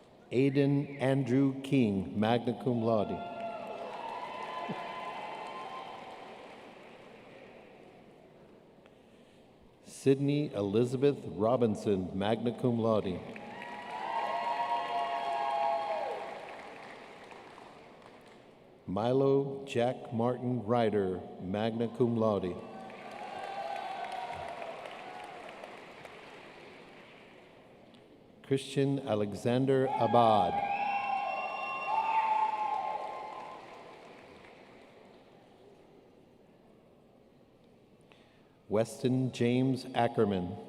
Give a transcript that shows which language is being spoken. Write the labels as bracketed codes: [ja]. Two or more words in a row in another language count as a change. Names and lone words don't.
[en] Aiden Andrew King, [la] magna cum laude. [en] Sydney Elizabeth Robinson, [la] magna cum laude. [en] Milo Jack Martin Ryder, [la] magna cum laude. [en] Christian Alexander Abad. Weston James Ackerman.